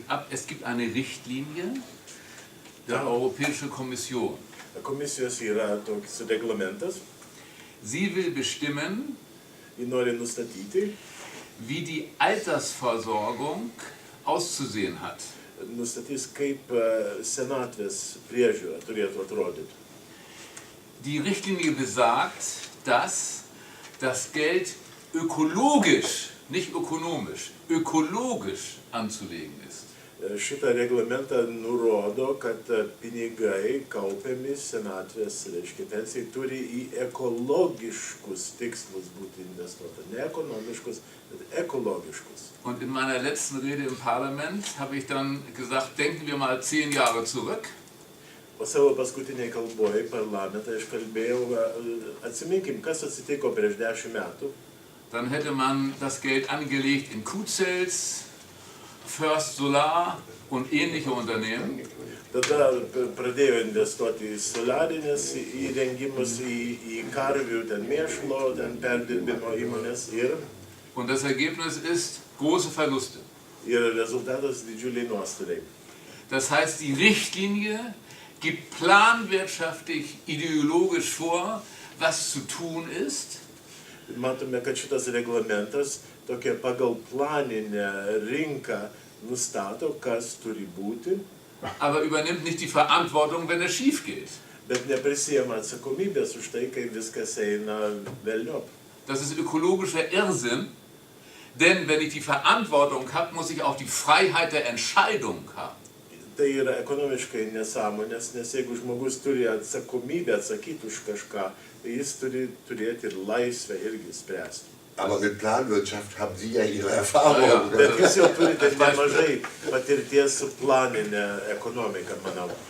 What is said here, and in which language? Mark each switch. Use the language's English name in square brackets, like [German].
[German] Es gibt eine Richtlinie der Europäischen Kommission. [Lithuanian] Komisijos yra toks reglamentas. [German] Sie will bestimmen, [Lithuanian] Ji nori nustatyti, [German] wie die Altersversorgung auszusehen hat. [Lithuanian] Nustatys, kaip senatvės priežiūra turėtų atrodyti. [German] Die Richtlinie besagt, dass das Geld ökologisch, nicht ökonomisch, ökologisch anzulegen ist. [Lithuanian] Šitą reglamentą nurodo, kad pinigai kaupiami senatvės, reiškia, pensijai turi į ekologiškus tikslus būti investuota. Ne ekonomiškus, bet ekologiškus. [German] Und in meiner letzten Rede im Parlament habe ich dann gesagt, denken wir mal 10 Jahre zurück. [Lithuanian] O savo paskutiniai kalboj parlamentą aš kalbėjau, atsiminkim, kas atsitiko prieš 10 metų. [German] Dann hätte man das Geld angelegt in Q-Cells, First Solar und ähnliche Unternehmen. [Lithuanian] Tada pradėjo investuoti į solarinės įrengimus, į karvių, ten mėšlo, ten perdirbimo įmonės ir [German] Und das Ergebnis ist große Verluste. [Lithuanian] Rezultatas didžiuliai nuostoliai. [German] Das heißt, die Richtlinie gibt planwirtschaftlich, ideologisch vor, was zu tun ist. [Lithuanian] Matome, kad šitas reglamentas tokia pagal planinę rinką nustato, kas turi būti. [German] Aber übernimmt nicht die Verantwortung, wenn es schief geht. [Lithuanian] Bet neprisiema atsakomybės už tai, kai viskas eina velniop. [German] Das ist ökologischer Irrsinn, denn wenn ich die Verantwortung habe, muss ich auch die Freiheit der Entscheidung haben. [Lithuanian] Tai yra ekonomiškai nesąmonės, nes jeigu žmogus turi atsakomybę atsakyti už kažką, tai jis turi turėti ir laisvę irgi spręsti. [German] Aber mit Planwirtschaft haben Sie ja Ihre Erfahrung. [Lithuanian] Bet jūs jau turite nemažai patirties su planinė ekonomika, manau.